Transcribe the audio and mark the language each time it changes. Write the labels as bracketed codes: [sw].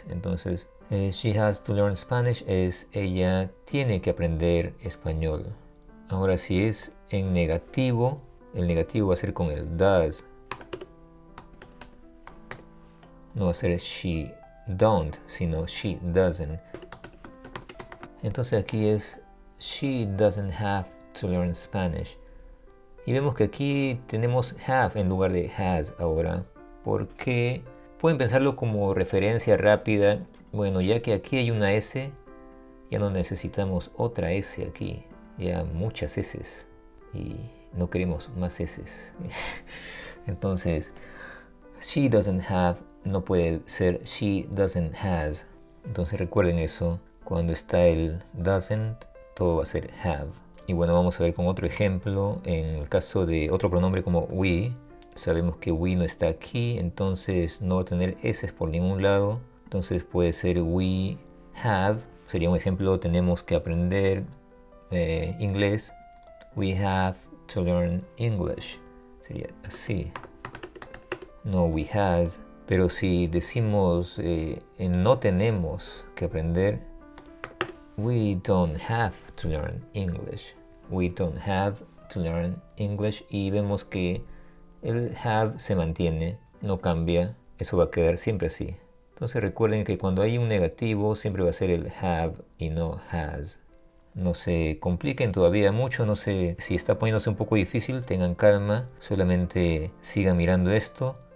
[es] Entonces she has to learn Spanish es ella tiene que aprender español. Ahora si es en negativo, el negativo va a ser con el does. No va a ser she [en] don't, sino she doesn't. Entonces aquí es she doesn't have to learn Spanish. [es] Y vemos que aquí tenemos have en lugar de has ahora, porque pueden pensarlo como referencia rápida. Bueno, ya que aquí hay una S, ya no necesitamos otra S aquí, ya muchas S y no queremos más S. [en] Entonces, she doesn't have no puede ser she doesn't has. [es] Entonces recuerden eso, cuando está el doesn't, todo va a ser have. Y bueno, vamos a ver con otro ejemplo. En el caso de otro pronombre como we, sabemos que we no está aquí, entonces no va a tener S por ningún lado. Entonces puede ser we have. Sería un ejemplo, tenemos que aprender inglés. [en] We have to learn English. [es] Sería así. No we has. Pero si decimos no tenemos que aprender, we don't have to learn English. [en] We don't have to learn English. [es] Y vemos que el have se mantiene, no cambia. Eso va a quedar siempre así. Entonces recuerden que cuando hay un negativo siempre va a ser el have y no has. No se compliquen todavía mucho, no sé si está poniéndose un poco difícil, tengan calma, solamente sigan mirando esto.